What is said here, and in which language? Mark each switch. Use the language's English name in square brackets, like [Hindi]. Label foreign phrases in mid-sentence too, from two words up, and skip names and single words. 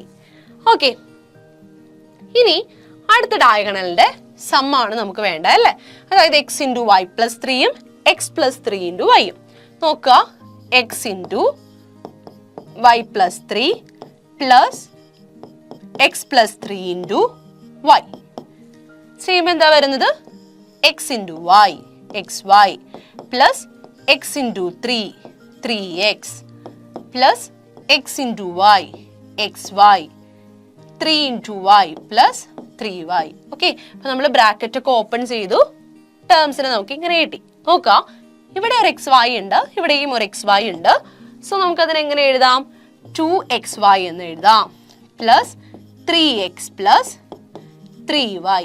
[Malayalam] ഓക്കെ, ഇനി അടുത്ത ഡയഗണലിന്റെ സമ്മാണ് നമുക്ക് വേണ്ടത് അല്ലേ. അതായത് x × y+3യും x+3 × y യും. നോക്കുക, x × y+3 + x+3 × y ചെയ്യുമ്പോൾ എന്താ വരുന്നത്? [English] x × y xy + x × 3 3x + x × y xy 3 × y + 3y. [Malayalam] ഓക്കെ, അപ്പൊ നമ്മൾ ബ്രാക്കറ്റ് ഒക്കെ ഓപ്പൺ ചെയ്തു. ടേംസിനെ നമുക്ക് ഇങ്ങനെ കിട്ടി. നോക്കാം, ഇവിടെ ഒരു xy ഉണ്ട്, ഇവിടെയും ഒരു xy ഉണ്ട്. സോ നമുക്ക് അതിനെ എങ്ങനെ എഴുതാം? 2xy എന്ന് എഴുതാം +3x + 3y.